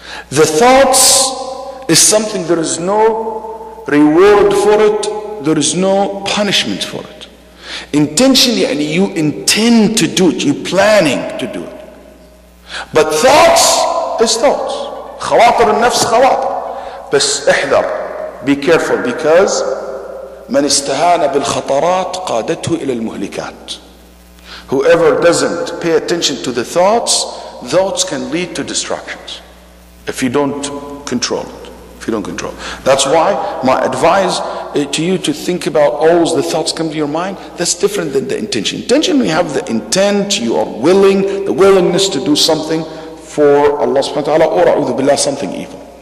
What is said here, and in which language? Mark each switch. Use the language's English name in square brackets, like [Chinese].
[English] The thoughts is something there is no reward for it, there is no punishment for it. Intention, you intend to do it, you're planning to do it. But thoughts is thoughts. [Arabic] خواطر النفس خواطر. بس احذر, [English] be careful, because [Arabic] من استهان بالخطرات قادته إلى المهلكات. [English] Whoever doesn't pay attention to the thoughts can lead to distractions if you don't control it. That's why my advice to you to think about always the thoughts come to your mind. That's different than the intention. Intention, we have the intent, you are willing, the willingness to do something for Allah subhanahu wa ta'ala, or a'udhu billah, something evil.